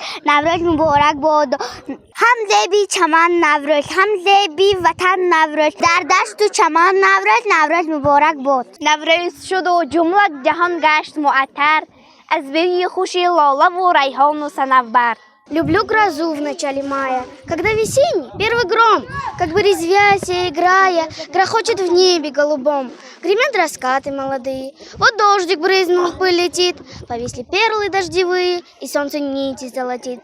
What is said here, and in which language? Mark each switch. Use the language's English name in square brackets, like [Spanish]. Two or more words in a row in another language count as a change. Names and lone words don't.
[Persian] نوروز مبارک باد. هم زیبی چمن نوروز، هم زیبی وطن نوروز، در دشت و چمن نوروز. نوروز مبارک باد. نوروز شد و جمله جهان گشت معطر از بوی خوشی لاله و ریحان و صنوبر. [Russian] Люблю грозу в начале мая, когда весенний первый гром, как бы резвясь и играя, грохочет в небе голубом. Гремят раскаты молодые, вот дождик брызнул, пыль летит, повисли перлы дождевые, и солнце нити золотит.